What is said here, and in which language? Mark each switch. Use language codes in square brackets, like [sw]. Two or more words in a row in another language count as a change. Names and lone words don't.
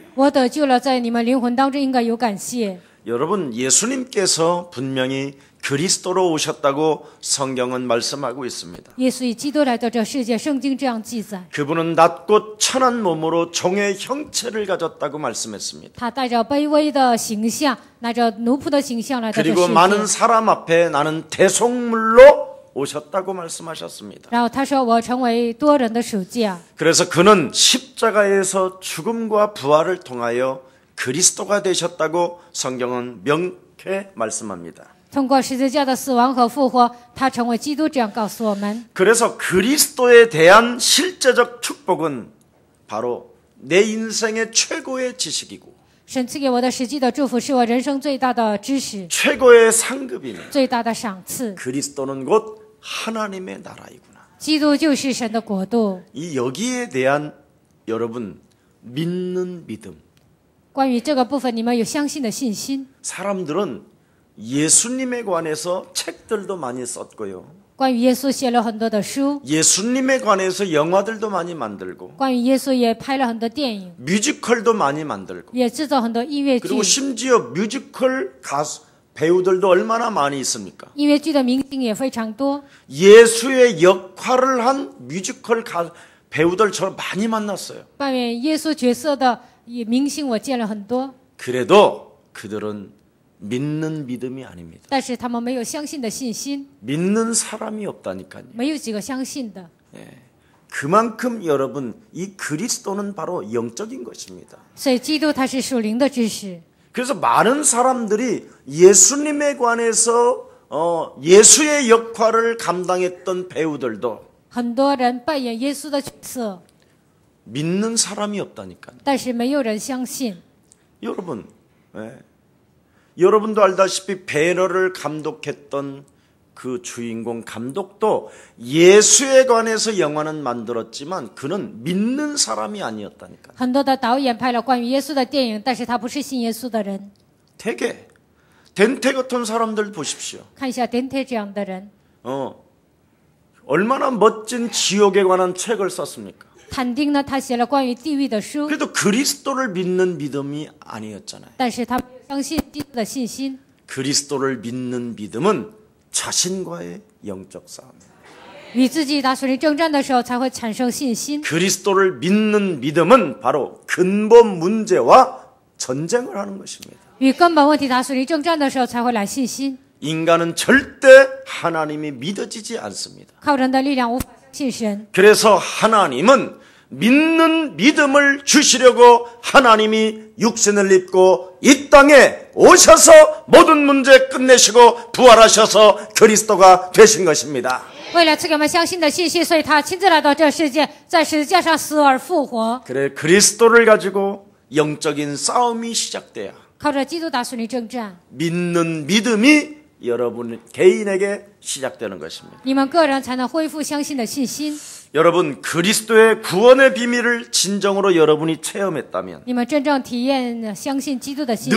[zh] 我得救了，在你们灵魂当中应该有感谢。 [ko] 여러분 예수님께서 분명히 그리스도로 오셨다고 성경은 말씀하고 있습니다. [zh] 耶稣以基督来到这世界，圣经这样记载。 [ko] 그분은 낮고 천한 몸으로 종의 형체를 가졌다고 말씀했습니다. [zh] 他带着卑微的形象，拿着奴仆的形象来到这 [ko] 그리고 [zh] 世 [ko] 많은 [zh] 界。 [ko] 사람 앞에 나는 대속물로 오셨다고 말씀하셨습니다. [zh] 然后他说：“我成为多人的属价。” [ko] 그래서 그는 십자가에서 죽음과 부활을 통하여 그리스도가 되셨다고 성경은 명쾌 말씀합니다. [zh] 通过十字架的死亡和复活，他成为基督，这样告诉我们。 [ko] 그래서 그리스도에 대한 실제적 축복은 바로 내 인생의 최고의 지식이고 [zh] 神赐给我的实际的祝福，是我人生最大的知识， [ko] 최고의 상급이며 [zh] 最大的赏赐。 [ko] 그리스도는 곧 하나님의 나라이구나. [zh] 基督就是神的国度。 [ko] 이 여기에 대한 여러분 믿는 믿음. [zh] 关于这个部分，你们有相信的信心。 [ko] 사람들은 예수님에 관해서 책들도 많이 썼고요. [zh] 关于耶稣写了很多的书， [ko] 예수님에 관해서 영화들도 많이 만들고 [zh] 关于耶稣也拍了很多电影， [ko] 뮤지컬도 많이 만들고 [zh] 也制造很多音乐剧 [ko] 그리고 。 심지어 뮤지컬 가수 배우들도 얼마나 많이 있습니까? [zh] 音乐剧的明星也非常多。 [ko] 예수의 역할을 한 뮤지컬 배우들 저는 많이 만났어요. [zh] 扮演耶稣角色的明星我见了很多， [ko] 그래도 그들은 믿는 믿음이 아닙니다. [zh] 但是他们没有相信的信心， [ko] 믿는 사람이 없다니까요. [zh] 没有几个相信的。 [ko] 그만큼 여러분 이 그리스도는 바로 영적인 것입니다. [zh] 所以基督他是属灵的知识。 [ko] 그래서 많은 사람들이 예수님에 관해서 예수의 역할을 감당했던 배우들도 [zh] 很多人扮演耶稣的角色， [ko] 믿는 사람이 없다니까요. [zh] 但是没有人相信。 [ko] 여러분, 여러분도 알다시피 배너를 감독했던 그 주인공 감독도 예수에 관해서 영화는 만들었지만 그는 믿는 사람이 아니었다니까. [zh] 很多的导演拍了关于耶稣的电影，但是他不是信耶稣的人。 [ko] 되게 덴테 같은 사람들 보십시오. [zh] 看一下덴테这样的人， [ko] 얼마나 멋진 지옥에 관한 책을 썼습니까? [zh] 坦丁呢，他写了关于地狱的书， [ko] 그래도 그리스도를 믿는 믿음이 아니었잖아요. [zh] 但是他没有相信基督的信心。 [ko] 그리스도를 믿는 믿음은 자신과의 영적 싸움이에요. [zh] 与自己打属灵征战的时候，才会产生信心。 [ko] 그리스도를 믿는 믿음은 바로 근본 문제와 전쟁을 하는 것입니다. [zh] 与根本问题打属灵征战的时候，才会来信心。 [ko] 인간은 절대 하나님이 믿어지지 않습니다. [zh] 靠人的力量无法相信神， [ko] 그래서 하나님은 믿는 믿음을 주시려고 하나님이 육신을 입고 이 땅에 오셔서 모든 문제 끝내시고 부활하셔서 그리스도가 되신 것입니다. [zh] 为了赐给我们相信的信息，所以他亲自来到这世界，在十字架上死而复活。 [ko] 그래 그리스도를 가지고 영적인 싸움이 시작돼야 [zh] 靠着基督打属灵征战， [ko] 믿는 믿음이 여러분 개인에게 시작되는 것입니다. [zh] 你们个人才能恢复相信的信心。 [ko] 여러분 그리스도의 구원의 비밀을 진정으로 여러분이 체험했다면 [zh] 你们真正体验相信基督的信息，